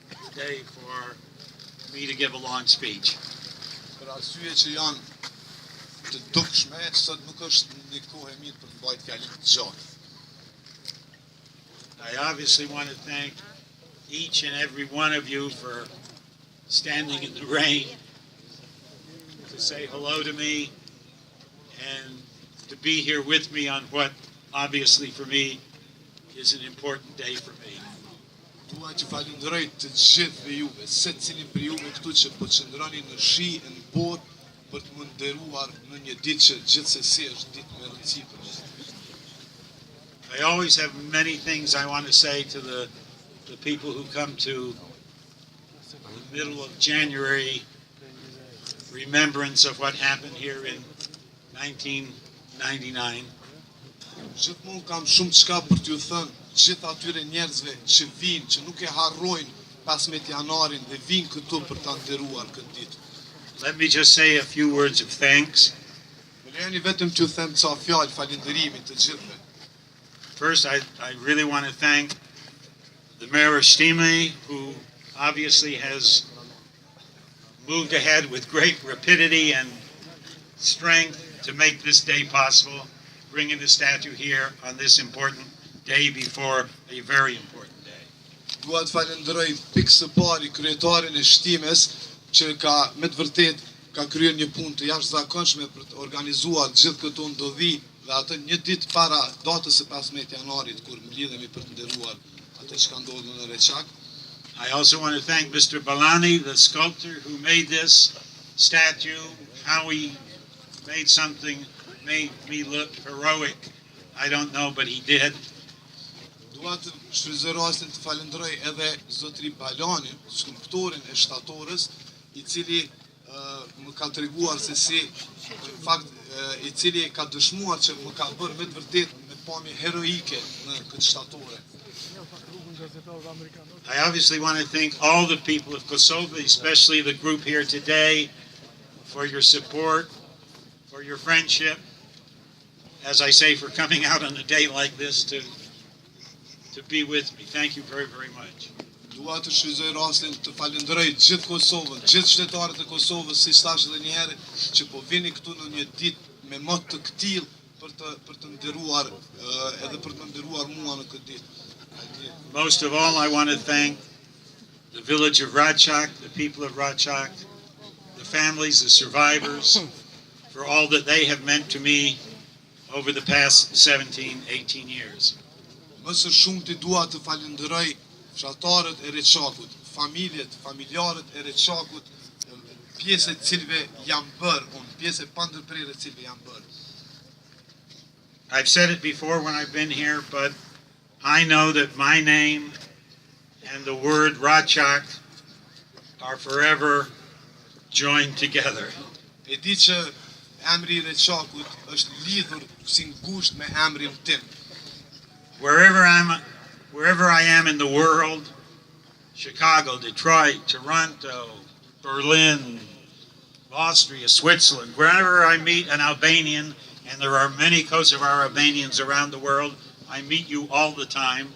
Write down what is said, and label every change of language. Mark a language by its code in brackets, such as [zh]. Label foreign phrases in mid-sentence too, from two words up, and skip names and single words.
[en] day for me to give a long speech. [sq] Për arsye që janë të dukshme, sot nuk është një kohë e mirë për të mbajtur fjalë të gjatë. [en] I obviously want to thank each and every one of you for standing in the rain to say hello to me and to be here with me on what obviously for me is an important day for me. [sq] Dua që falenderoj të gjithëve juve, secilin për juve këtu që po qëndroni në shi e në borë për të më nderuar në një ditë që gjithsesi është ditë me rëndësi për ne. [en] I always have many things I want to say to the people who come to the middle of January remembrance of what happened here in 1999. [sq] Gjithmonë kam shumë çka për t'ju thënë gjithë atyre njerëzve që vinë, që nuk e harrojnë 15 janarin dhe vinë këtu për ta nderuar këtë ditë. [en] Let me just say a few words of thanks. [sq] Më lejoni vetëm t'ju them ca fjalë falënderimi të gjithëve. [en] First, I really want to thank the Mayor of Stime, who obviously has moved ahead with great rapidity and strength to make this day possible, bringing the statue here on this important day before a very important day. [sq] Dua të falenderoj pikë së pari kryetarin e Shtimes që me të vërtet ka kryer një punë të jashtëzakonshme për të organizuar gjithë këto ndodhi dhe atë një ditë para datës së 15 janarit kur mblidhemi për të nderuar atë që ka ndodhur në Reçak. [en] I also want to thank Mr. Balani, the sculptor who made this statue, how he made me look heroic. I don't know, but he did. [sq] Dua të shfrytëzoj rastin të falenderoj edhe zotëri Balanin, skulptorin e shtatorës, i cili më ka treguar se si, në fakt, i cili ka dëshmuar që më ka bërë me të vërtet me pamje heroike në këtë shtatore. [en] I obviously want to thank all the people of Kosovo, especially the group here today, for your support, for your friendship, as I say, for coming out on a day like this to be with me. Thank you very, very much. [sq] Dua të shfrytëzoj rastin të falenderoj gjithë Kosovën, gjithë qytetarët e Kosovës, si thash edhe një herë, që po vini këtu në një ditë me mot të këtill për të nderuar edhe për të nderuar mua në këtë ditë. [en] Most of all, I want to thank the village of Ratchak, the people of Ratchak, the families, the survivors, for all that they have meant to me over the past 17, 18 years. [sq] Më së shumti dua të falenderoj fshatarët e Reçakut, familjarët e Reçakut, pjesë e cilëve jam bërë, pjesë e pandërprerë e cilëve jam bërë. [en] I've said it before when I've been here, but I know that my name and the word Ratchak are forever joined together. [sq] E di që emri i Reçakut është lidhur si ngusht me emrin tim. [en] Wherever I am in the world, Chicago, Detroit, Toronto, Berlin, Austria, Switzerland, wherever I meet an Albanian, and there are many Kosovar Albanians around the world, I meet you all the time.